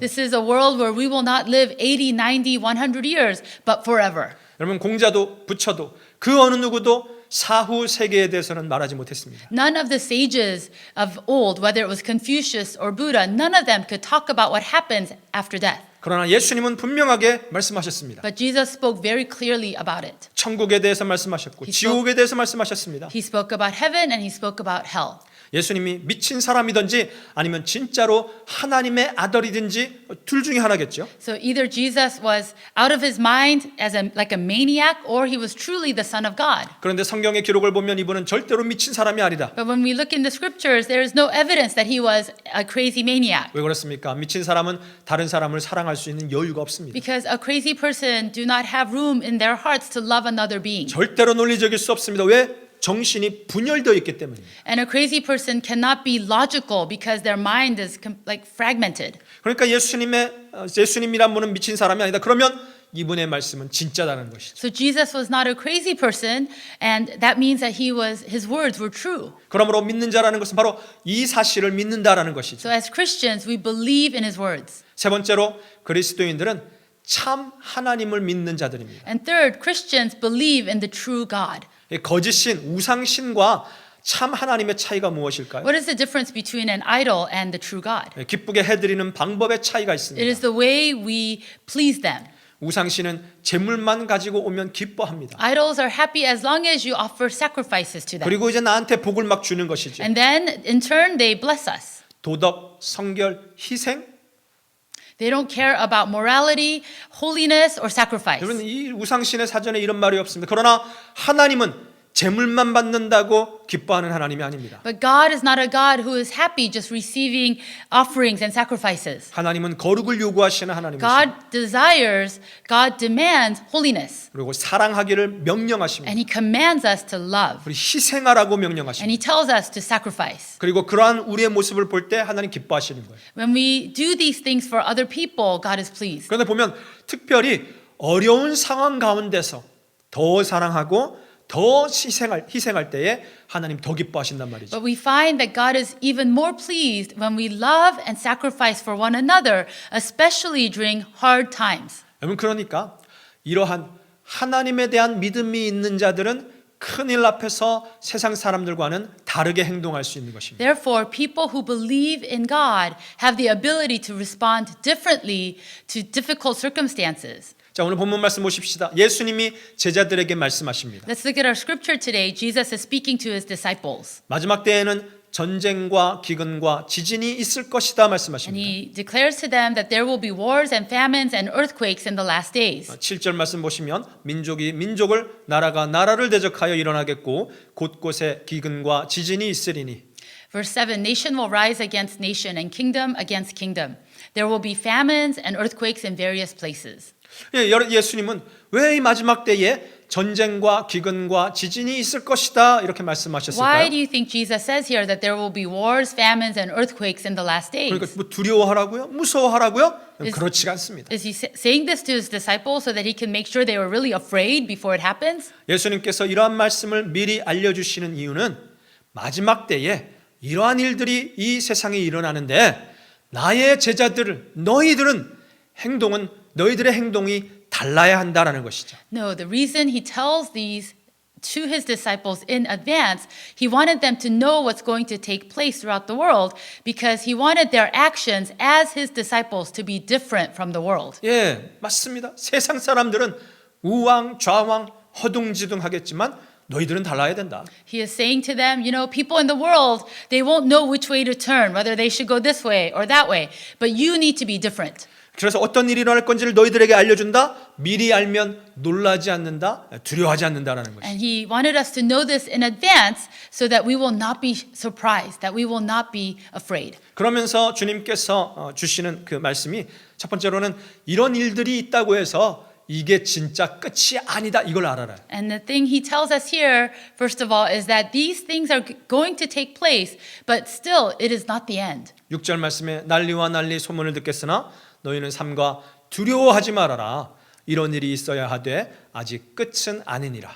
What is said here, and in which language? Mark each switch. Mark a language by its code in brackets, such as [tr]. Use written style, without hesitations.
[en] This is a world where we will not live 80, 90, 100 years, but forever. [ko] 여러분 공자도 부처도 그 어느 누구도 사후 세계에 대해서는 말하지 못했습니다. [en] None of the sages of old, whether it was Confucius or Buddha, none of them could talk about what happens after death. [ko] 그러나 예수님은 분명하게 말씀하셨습니다. [en] But Jesus spoke very clearly about it. [ko] 천국에 대해서 말씀하셨고 지옥에 대해서 말씀하셨습니다. [en] He spoke about heaven and he spoke about hell. [ko] 예수님이 미친 사람이든지 아니면 진짜로 하나님의 아들이든지 둘 중에 하나겠죠. [en] So either Jesus was out of his mind as like a maniac or he was truly the Son of God. [ko] 그런데 성경의 기록을 보면 이분은 절대로 미친 사람이 아니다. [en] But when we look in the scriptures, there is no evidence that he was a crazy maniac. [ko] 왜 그렇습니까? 미친 사람은 다른 사람을 사랑할 수 있는 여유가 없습니다. [en] Because a crazy person do not have room in their hearts to love another being. [ko] 절대로 논리적일 수 없습니다. 왜? 정신이 분열되어 있기 때문입니다. [en] And a crazy person cannot be logical because their mind is like fragmented. [ko] 그러니까 예수님이란 분은 미친 사람이 아니다. 그러면 이분의 말씀은 진짜다는 것이죠. [en] So Jesus was not a crazy person, and that means that his words were true. [ko] 그러므로 믿는 자라는 것은 바로 이 사실을 믿는다라는 것이죠. [en] So as Christians, we believe in his words. [ko] 세 번째로 그리스도인들은 참 하나님을 믿는 자들입니다. [en] And third, Christians believe in the true God. [ko] 거짓신, 우상신과 참 하나님의 차이가 무엇일까요? [en] What is the difference between an idol and the true God? [ko] 기쁘게 해드리는 방법의 차이가 [en] It [ko] 있습니다. [en] is the way we please them. [ko] 우상신은 재물만 가지고 오면 기뻐합니다. [en] Idols are happy as long as you offer sacrifices to them. [ko] 그리고 이제 나한테 복을 막 주는 것이죠. [en] And then, in turn, they bless us. [ko] 도덕, 성결, 희생. [en] They don't care about morality, holiness, or sacrifice. [ko] 여러분 이 우상신의 사전에 이런 말이 없습니다. 그러나 하나님은 재물만 받는다고 기뻐하는 하나님이 아닙니다. [en] But God is not a God who is happy just receiving offerings and sacrifices. [ko] 하나님은 거룩을 요구하시는 하나님이십니다. [en] God demands holiness. [ko] 그리고 사랑하기를 명령하십니다. [en] And He commands us to love. [ko] 그리고 희생하라고 [en] And [ko] 명령하십니다. [en] He tells us to sacrifice. [ko] 그리고 그러한 우리의 모습을 볼 때 하나님 기뻐하시는 거예요. [en] When we do these things for other people, God is pleased. [ko] 그런데 보면 특별히 어려운 상황 가운데서 더 사랑하고 더 희생할 때에 하나님 더 기뻐하신단 말이죠. [en] But we find that God is even more pleased when we love and sacrifice for one another, especially during hard times. [ko] 여러분 그러니까 이러한 하나님에 대한 믿음이 있는 자들은 큰일 앞에서 세상 사람들과는 다르게 행동할 수 있는 것입니다. [en] Therefore, people who believe in God have the ability to respond differently to difficult circumstances. [ko] 자, 오늘 본문 말씀 보십시다. 예수님이 제자들에게 말씀하십니다. [en] Let's look at our scripture today. Jesus is speaking to his disciples. [ko] 마지막 때에는 전쟁과 기근과 지진이 있을 것이다 [en] And [ko] 말씀하십니다. [en] he declares to them that there will be wars and famines and earthquakes in the last days. [ko] 7절 말씀 보시면 민족이 민족을 나라가 나라를 대적하여 일어나겠고 곳곳에 기근과 지진이 있으리니 [en] Verse 7, nation will rise against nation and kingdom against kingdom. There will be famines and earthquakes in various places. [ko] 예수님은 왜 이 마지막 때에 전쟁과 기근과 지진이 있을 것이다 이렇게 [en] Why [ko] 말씀하셨을까요? [en] do you think Jesus says here that there will be wars, famines, and earthquakes in the last days? [ko] 그러니까 뭐 두려워하라고요? 무서워하라고요? 그렇지가 않습니다. [en] Is he saying this to his disciples so that he can make sure they were really afraid before it happens? [ko] 예수님께서 이러한 말씀을 미리 알려주시는 이유는 마지막 때에 이러한 일들이 이 세상에 일어나는데 나의 제자들, 너희들은 너희들의 행동이 달라야 한다라는 것이죠. [en] No, the reason he tells these to his disciples in advance, he wanted them to know what's going to take place throughout the world because he wanted their actions as his disciples to be different from the world. [ko] 예, 맞습니다. 세상 사람들은 우왕, 좌왕, 허둥지둥하겠지만 너희들은 달라야 된다. [en] He is saying to them, you know, people in the world, they won't know which way to turn, whether they should go this way or that way, but you need to be different. [ko] 그래서 어떤 일이 일어날 건지를 너희들에게 알려준다. 미리 알면 놀라지 않는다, 두려워하지 않는다라는 것이죠. [en] And he wanted us to know this in advance so that we will not be surprised, that we will not be afraid. [ko] 그러면서 주님께서 주시는 그 말씀이 첫 번째로는 이런 일들이 있다고 해서 이게 진짜 끝이 아니다 이걸 알아라. [en] And the thing he tells us here, first of all, is that these things are going to take place, but still it is not the end. [ko] 6절 말씀에 난리와 난리 소문을 듣겠으나 너희는 삼가 두려워하지 말아라. 이런 일이 있어야 하되 아직 끝은 아니니라.